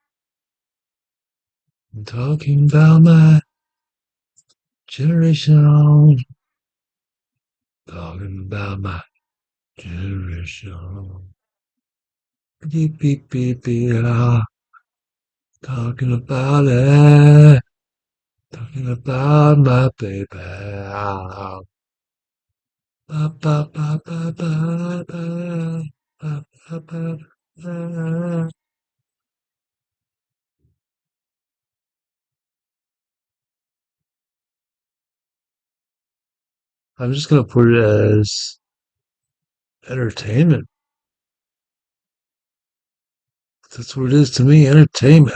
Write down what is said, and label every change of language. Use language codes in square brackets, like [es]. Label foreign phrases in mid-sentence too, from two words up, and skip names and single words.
[en] I'm talking about my generation. Talking about my generation. Beep, beep, beep, beep, ah. Talking about it. Talking about my baby. Ah. Ba, ba, ba, ba, ba, ba. Ba, ba, ba, ba. I'm just gonna put it as entertainment. That's what it is to me, entertainment.